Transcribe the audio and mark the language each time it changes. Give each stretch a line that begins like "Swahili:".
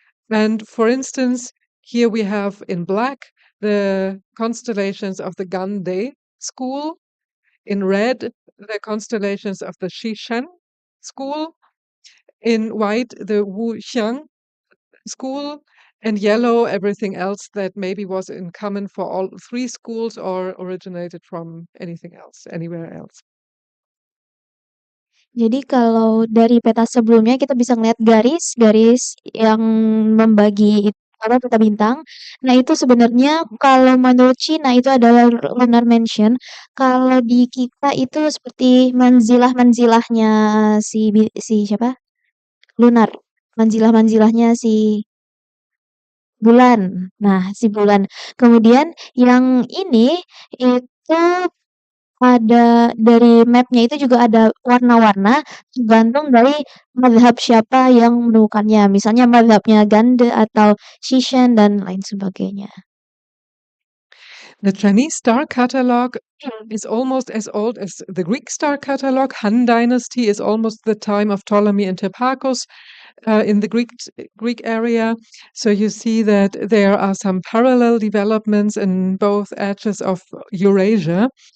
English: And for instance, here we have in black the constellations of the Gande school, in red the constellations of the Xishan school, in white the Wuxiang school, and yellow everything else that maybe was in common for all 3 schools or originated from anything else, anywhere else.
Indonesian: Jadi kalau dari peta sebelumnya kita bisa ngeliat garis-garis yang membagi apa peta bintang. Nah, itu sebenarnya kalau menurut Cina itu adalah lunar mansion. Kalau di kita itu seperti manzilah-manzilahnya si siapa? Lunar. Manzilah-manzilahnya si bulan. Nah, si bulan. Kemudian yang ini itu ada dari map-nya itu juga ada warna-warna, tergantung dari mazhab siapa yang menemukannya. Misalnya mazhabnya Ganda atau Shishan dan lain sebagainya.
English: The Chinese star catalog is almost as old as the Greek star catalog. Han Dynasty is almost the time of Ptolemy and Hipparchus in the Greek area. So you see that there are some parallel developments in both edges of Eurasia.